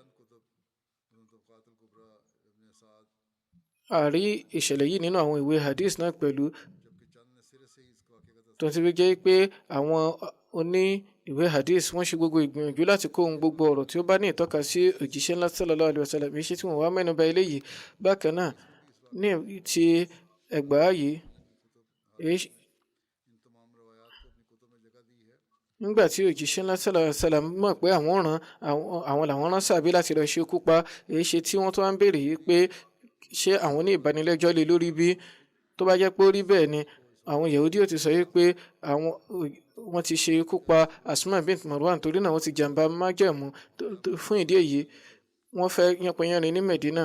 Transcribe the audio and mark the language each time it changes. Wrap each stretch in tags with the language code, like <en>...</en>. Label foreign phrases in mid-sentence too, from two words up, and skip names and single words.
<yo>a rí ìṣẹ̀lẹ̀ yìí nínú àwọn ìwé hadith náà pẹ̀lú tó ti fi jẹ́ pé àwọn oní ìwé hadith wọ́n ṣe gbogbo ìgbìyànjú láti kó ohun gbogbo ọ̀rọ̀ tí ó bá ní ìtọ́ka sí òjíṣẹ́ ńlá</yo> <ar>صلى الله عليه وسلم</ar> <yo>iṣẹ́ tí wọ́n wá mẹ́nuba eléyìí. bákan náà ní ti ẹgbàá yìí nígbà tí òjíṣẹ́ ńlá</yo> <ar>صلى الله عليه وسلم</ar> <yo>mọ̀ pé àwọn làwọn rán sàbí láti lọ ṣekú pa èyí ṣe tí wọ́n tó wá ń béèrè yìí pé ṣé àwọn ní ìbanilẹ́jọ́ lé lórí bí tó bá jẹ́ pé ó rí bẹ́ẹ̀ ni àwọn Yahudi ò ti sọ yìí pé wọ́n ti ṣe ikú pa Asma bint Marwan torí náà wọ́n ti jàǹbá májẹ̀mú fún ìdí èyí wọ́n fẹ́ yánpọnyánrin ní Medina.</yo>